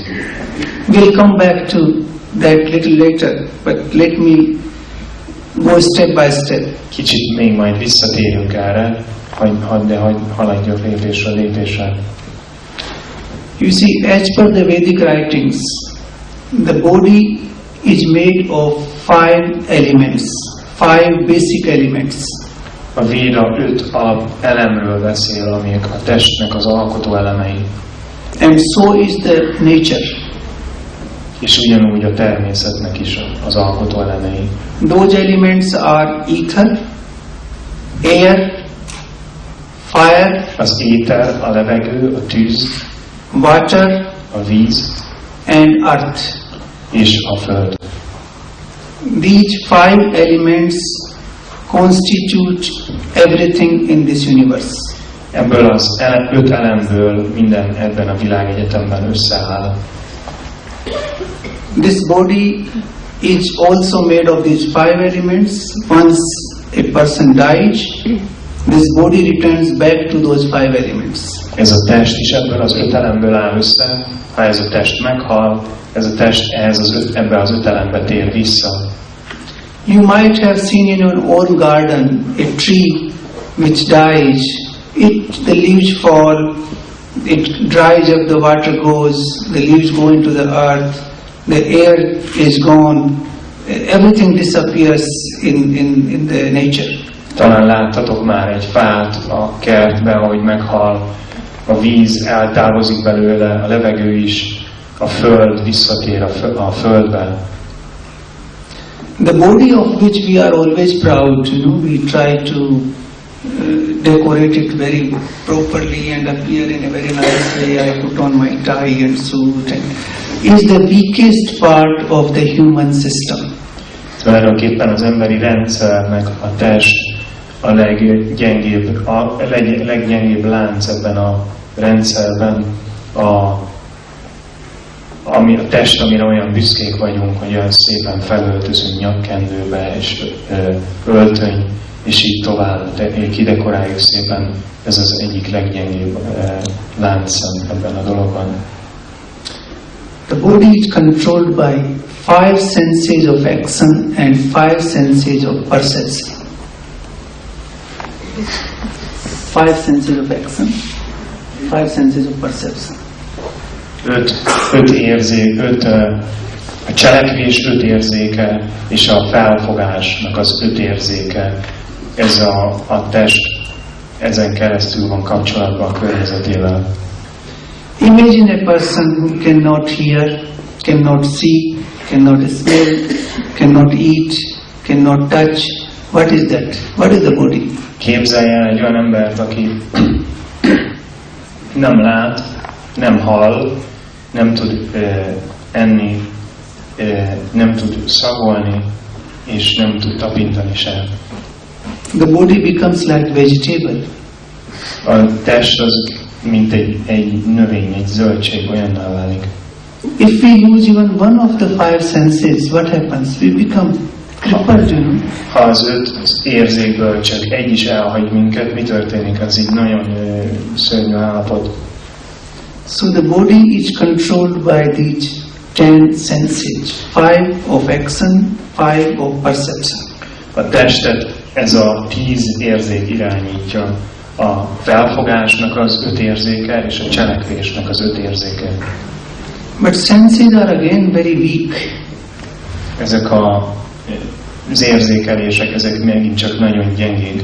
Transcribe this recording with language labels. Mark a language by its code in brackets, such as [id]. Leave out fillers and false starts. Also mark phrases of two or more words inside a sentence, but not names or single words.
[en] We'll come back to that little later, but let me go step by step. [hu] Kicsit még majd visszatérünk erre, de haladjak lépésről lépésre. [en] You see, as per the Vedic writings, the body is made of 5 elements, 5 basic elements. [hu] A Véda 5 elemről beszél, amik a testnek az alkotó elemei. [en] And so is the nature. [hu] És ugyanúgy a természetnek is az alkotó elemei. [en] Those elements are ether, air, fire, [hu] az éter, a levegő, a tűz, [en] water, [hu] a víz, [en] and earth. [hu] És a föld. [en] These 5 elements constitute everything in this universe. [hu] Ebből az 5 elemből minden ebben a világegyetemben összeáll. [en] This body is also made of these 5 elements. Once a person dies, this body returns back to those 5 elements. [hu] Ez a test is ebből az 5 elemből áll össze. Ha ez a test meghal, ez a test ebbe az 5 elembe tér vissza. [en] You might have seen in your own garden a tree which dies. The leaves fall, it dries up, the water goes, the leaves go into the earth, the air is gone, everything disappears in the nature. [hu] Talán láttatok már egy fát a kertben, ahogy meghal, a víz eltávozik belőle, a levegő is, a föld visszatér a földbe. [en] The body of which we are always proud, we try to decorate it very properly and appear in a very nice way. I put on my tie and suit, and is the weakest part of the human system. [hu] Tulajdonképpen az emberi rendszernek a test a leggyengébb lánc ebben a rendszerben, ami a test, amire olyan büszkék vagyunk, hogy olyan szépen felöltözünk nyakkendőbe és öltöny, és így tovább kidekoráljuk szépen. Ez az egyik leggyengébb láncszem ebben a dologban. [en] The body is controlled by 5 senses of action and 5 senses of perception. 5 senses of action, 5 senses of perception. 5 [hu] a cselekvés 5 érzéke, és a felfogásnak az 5 érzéke. Ez a test ezen keresztül van kapcsolatban a környezetével. [en] Imagine a person who cannot hear, cannot see, cannot smell, cannot eat, cannot touch. What is that? What is the body? [hu] Képzelj el egy olyan embert, aki nem lát, nem hall, nem tud enni, nem tud szagolni, és nem tud tapintani sem. [en] The body becomes like vegetable. [hu] A test az mint egy növény, egy zöldség, olyanná válik. [en] If we use even one of the 5 senses, what happens? We become crippled, [hu] Ha az 5 érzékből csak egy is elhagy minket, mi történik? Az így nagyon szörnyű állapot. [en] So the body is controlled by these 10 senses, 5 of action, 5 of perception. [hu] A testet ez a 10 érzék irányítja, a felfogásnak az 5 érzéke és a cselekvésnek az 5 érzéke. [en] But senses are again very weak. [hu] Ezek az érzékelések, ezek megint csak nagyon gyengék.